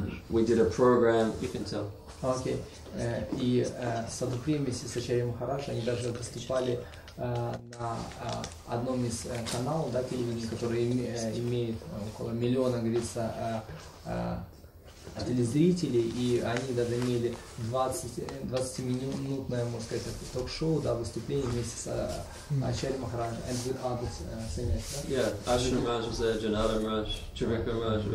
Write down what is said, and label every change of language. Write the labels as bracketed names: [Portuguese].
[English] We did a program, you can tell. [Russian] Окей. И Садхгуру вместе с Ачарьей Махарадж, они даже выступали на одном из каналов, да, телевидения, который имеет около миллиона, говорится, телезрителей, и они даже имели 20-минутное, можно сказать, ток-шоу, да, выступление вместе с Ачарьей Махараджем [English] and with others [Russian] sannyas, да? [English] Yeah, Ashram Maharaj was there, Janardhan Maharaj, Trivikram Maharaj.